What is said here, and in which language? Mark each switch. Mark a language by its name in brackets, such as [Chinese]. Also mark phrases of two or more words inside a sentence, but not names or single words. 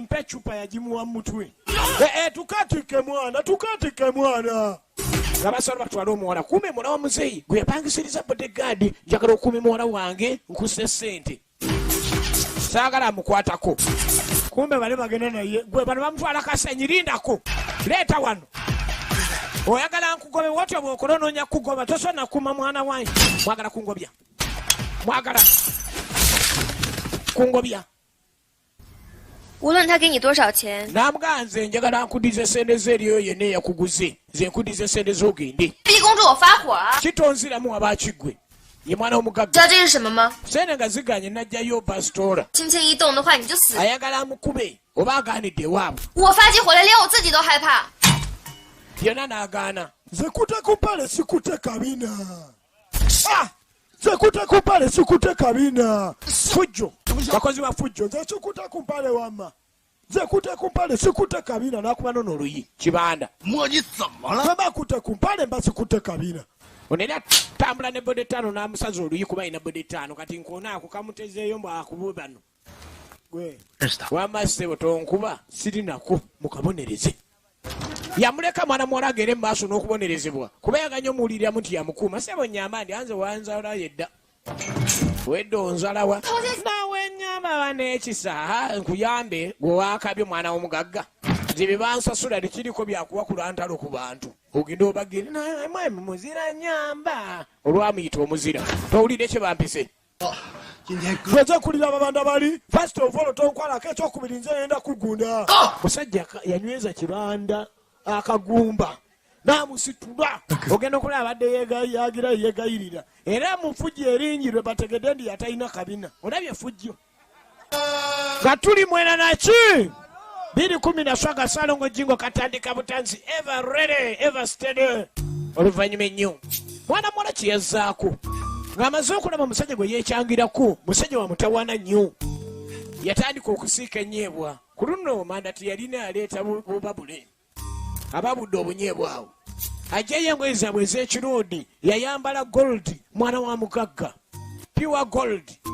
[Ganda] mpa eccupa yagimuwa mu mutwe tukatike mwana nga basobola batwala omuwala kume muwala wa muzeeyi gwe yapangisiriza bodegaadi njagala okuumi muwala wange nkusse ssente saagala amukwatako kumbe bale bagenda naye gwe bano bamutwala kasenyi lindako leeta wano oyagala nkugobe watyo bw'okola onoonya kugoba tosona kuma mwana wange mwagala kungobya mwagala kungobya [Chinese] 无论他给你多少钱， [Ganda] namuganze njagala nkudize sente z'eriyo yenna eyakuguze ze nkudize sente z'ogende [Chinese] 逼公主我发火啊！ [Ganda] kitonziramu abakiggwe ye mwana [Chinese] 知 [Ganda] w'omugagga [Chinese] 道这是什么吗？ [Ganda] sente nga ziganye najjayo basitola [Chinese] 轻轻一动的话你就死。 [Ganda] ayagala amukube oba agaanidde ewaabwe [Chinese] 我发起火来，连我自己都害怕。 [Ganda] yonna n'agaana Zekute kupale sikute kabina. Zekute kupale sikute kabina. fujjo bakozi ba fujjo Nze sikute kupale wama. Zekute kupale sikute kabina nakuba nono oluyi kibanda [Chinese] 摸你怎么了？ [Ganda] Baba kute kupale mba sikute kabina. onera tambula ne bode ttaano n'amusaza oluyi kuba ina bode ttaano kati nkoona ako kamutezeeyo mbu akube bano Gwe. [Chinese] 认识他。 [Ganda] wama ssebo tonkuba siri nako mukabonereze yamuleka mwana muwala agere mu maaso n'okubonerezebwa kuba yaganya omuwuliriramu nti yamukuuma sebo nyamba ndi anze wanzala yedda wedde onzalawa nawe nyamba baneekisa nkuyambe gwe waakabye mwana w'omugagga nze bye bansasula tekiriko byakuwakula ntalo ku bantu ogenda obagire naye muzira nyamba olwamuyita omuzira towulire kye bampise [Chinese] 今天哥 [Ganda] Tweze kulira babanda bali. [English] First of all [Ganda] tonkwalako ekyokubiri nze yenda kugunda. musajja yanyweza kibanda akagumba n'amusitula ogenda okulaba abadde yagira yegayirira era mu fujjo eringi lwe bategedde ndi yatalina kabina olabye fujjo nga tuli mwena naki 217 salongo jingo katandika butandisi [English] ever ready ever steady [Ganda] oluvannyuma ennyo mwana muwala kyeyazzaako ng'amaze okulaba omusajja gwe yeekyangirako musajja wa mutawaana nnyo yatandika okusiika ennyebwa ku luno manda teyalina aleeta bubabule ababudde obunyeebwa awo ajjayo engoye zaabwe ez'ekirundi yayambala gold mwana wa mugagga [English] pure gold